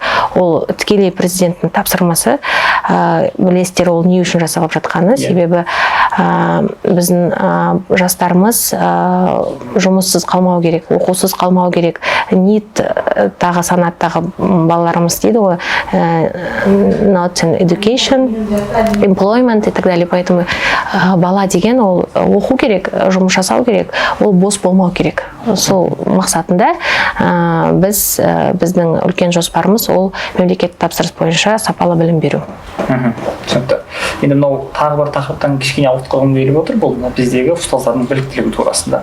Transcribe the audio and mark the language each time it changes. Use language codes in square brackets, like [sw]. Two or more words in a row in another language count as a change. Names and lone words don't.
[kk] Ол тікелей президенттің тапсырмасы. Білесіздер, ол не үшін жасалып жатқаны, себебі біздің жастарымыз жұмыссыз қалмау керек, оқусыз қалмау керек. НИТ тағы санаттағы балаларымыз дейді ғой, [en] not in education, employment [ru] и так далее. [kk] Поэтому бала деген ол оқу керек, жұмыс жасау керек, ол бос болмау керек. Сол мақсатында біздің үлкен жоспарымыз ол мемлекеттік тапсырыс бойынша сапалы білім беру. Түсінікті. Енді мынау тағы бір тақырыптан кішкене ауытқығым келіп отыр, бұл біздегі ұстаздардың біліктілігі турасында.